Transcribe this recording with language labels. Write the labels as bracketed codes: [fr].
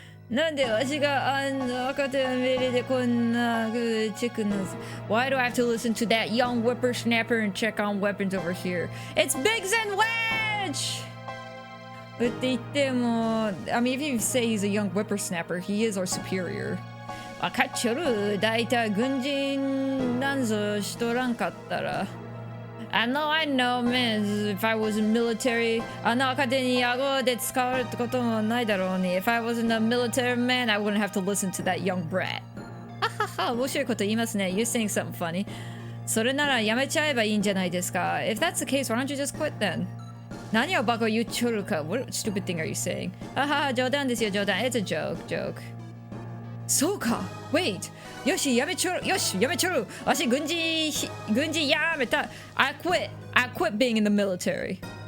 [ja] なんでわしが赤手の命令でこんなチェックなんです [en] Why do I have to listen to that young whippersnapper and check on weapons over here? It's Biggs and Wedge! [ja] って言っても [en] I mean, if you say he's a young whippersnapper, he is our superior. [ja] わかっちょる大体軍人なんぞしとらんかったら [en] I know, man. If I was in military, [ja] 勝手に顎で使われるってこともないだろうに [en] If I wasn't a military man, I wouldn't have to listen to that young brat. [ja] ははは、面白いこと言いますね [en] You're saying something funny. [ja] それならやめちゃえばいいんじゃないですか [en] If that's the case, why don't you just quit then? [ja] 何をバカ言っちょるか [en] What stupid thing are you saying? [ja] ははは、冗談ですよ、冗談 [en] It's a joke. [ja] そうか [en] Wait [ja] よしやめちょるわし軍人やめた [en] I quit being in the military